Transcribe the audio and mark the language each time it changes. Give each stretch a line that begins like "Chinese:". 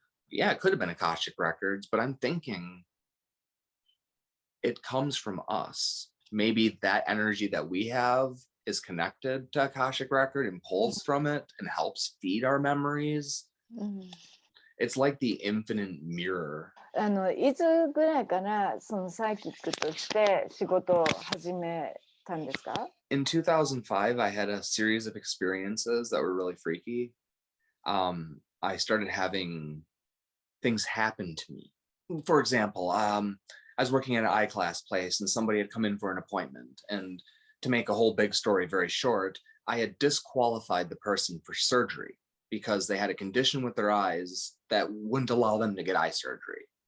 English: Yeah, it could have been Akashic records, but I'm thinking it comes from us. Maybe that energy that we have is connected to Akashic record and pulls from it and helps feed our memories. It's like the infinite mirror.
Japanese: いつぐらいからそのサイキックとして仕事を始めたんですか？
English: In 2005, I had a series of experiences that were really freaky. I started having things happen to me. For example, I was working at an I-class place and somebody had come in for an appointment. And to make a whole big story very short, I had disqualified the person for surgery because they had a condition with their eyes that wouldn't allow them to get eye surgery.